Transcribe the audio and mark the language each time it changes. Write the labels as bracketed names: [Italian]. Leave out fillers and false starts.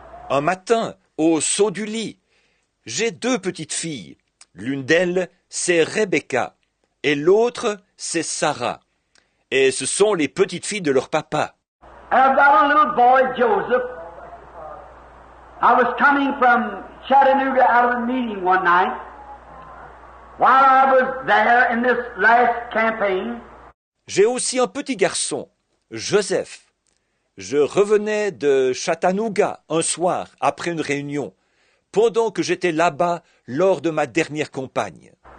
[French] Un matin, au saut du lit, j'ai deux petites filles. L'une d'elles, c'est Rebecca, et l'autre, c'est Sarah. Et ce sont les petites filles de leur papa. [English] And I've got a little boy, Joseph. I was coming from Chattanooga out of a meeting one night. While I was there in this last campaign, [French] J'ai aussi un petit garçon, Joseph. Je revenais de Chattanooga un soir après une réunion, pendant que j'étais là-bas lors de ma dernière campagne.